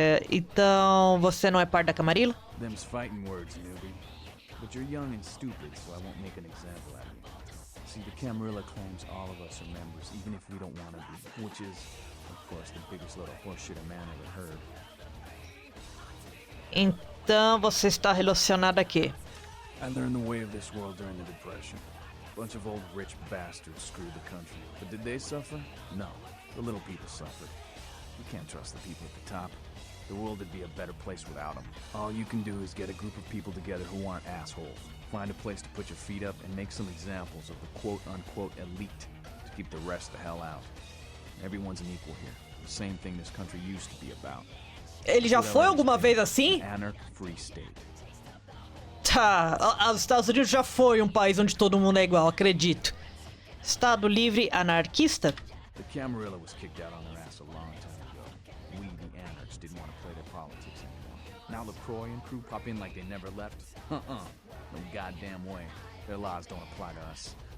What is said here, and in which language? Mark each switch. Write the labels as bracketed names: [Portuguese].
[Portuguese] Então, você não é parte da Camarilla? [English] Them's fighting words, newbie. But you're young and stupid, so I won't make an example out of you. See, the Camarilla claims all of us are members, even if we don't want to be, which is, of course, the biggest load of horseshit a man ever heard. [Portuguese] Então você está relacionado aqui. [English] I learned the way of this world during the Depression. A bunch of old rich bastards screwed the country. But did they suffer? No. The little people suffered. You can't trust the people at the top. The world would be a better place without them. All you can do is get a group of people together who aren't assholes. Find a place to put your feet up and make some examples of the quote-unquote elite to keep the rest the hell out. Everyone's an equal here. The same thing this country used to be about. [Portuguese] Ele já foi alguma vez assim? [English] Anarch free state. [Portuguese] Tá, os Estados Unidos já foi um país onde todo mundo é igual, acredito. Estado livre anarquista? [English] The Camarilla was kicked out on their ass a long time ago. We, the anarchs, didn't want to play their politics anymore. Now LaCroix and crew pop in like they never left? No goddamn way. Their laws don't apply to us.